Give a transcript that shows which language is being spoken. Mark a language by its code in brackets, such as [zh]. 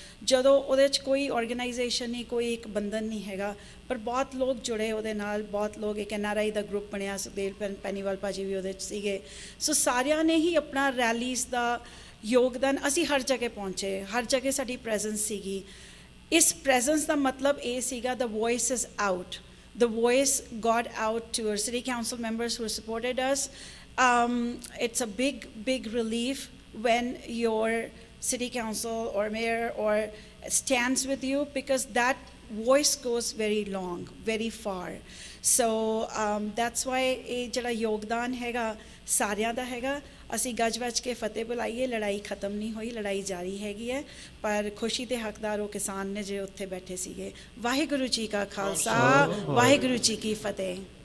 [pa] ਜਦੋਂ ਉਹਦੇ 'ਚ ਕੋਈ ਆਰਗੇਨਾਈਜੇਸ਼ਨ ਨਹੀਂ, ਕੋਈ ਇੱਕ ਬੰਧਨ ਨਹੀਂ ਹੈਗਾ, ਪਰ ਬਹੁਤ ਲੋਕ ਜੁੜੇ ਉਹਦੇ ਨਾਲ, ਬਹੁਤ ਲੋਕ। ਇੱਕ NRI ਦਾ ਗਰੁੱਪ ਬਣਿਆ, ਸੁਖਦੇਵ ਪੈਨੀਵਾਲ ਭਾਜੀ ਵੀ ਉਹਦੇ 'ਚ ਸੀਗੇ। ਸੋ ਸਾਰਿਆਂ ਨੇ ਹੀ ਆਪਣਾ ਰੈਲੀਜ਼ ਦਾ ਯੋਗਦਾਨ, ਅਸੀਂ ਹਰ ਜਗ੍ਹਾ ਪਹੁੰਚੇ, ਹਰ ਜਗ੍ਹਾ ਸਾਡੀ ਪ੍ਰੈਜ਼ੈਂਸ ਸੀਗੀ। ਇਸ ਪ੍ਰੈਜ਼ੈਂਸ ਦਾ ਮਤਲਬ ਇਹ ਸੀਗਾ [en] the voice is out. The voice got out to our city council members who supported us. It's a big relief when your city council or mayor or stands with you, because that voice goes very long, very far. So that's why [pa] ਇਹ ਜਿਹੜਾ ਯੋਗਦਾਨ ਹੈਗਾ ਸਾਰਿਆਂ ਦਾ ਹੈਗਾ। ਅਸੀਂ ਗੱਜ ਵੱਜ ਕੇ ਫਤਿਹ ਬੁਲਾਈਏ, ਲੜਾਈ ਖਤਮ ਨਹੀਂ ਹੋਈ, ਲੜਾਈ ਜਾਰੀ ਹੈਗੀ ਹੈ। ਪਰ ਖੁਸ਼ੀ ਦੇ ਹੱਕਦਾਰ ਉਹ ਕਿਸਾਨ ਨੇ ਜੋ ਉੱਥੇ ਬੈਠੇ ਸੀਗੇ। ਵਾਹਿਗੁਰੂ ਜੀ ਕਾ ਖਾਲਸਾ, ਵਾਹਿਗੁਰੂ ਜੀ ਕੀ ਫਤਿਹ।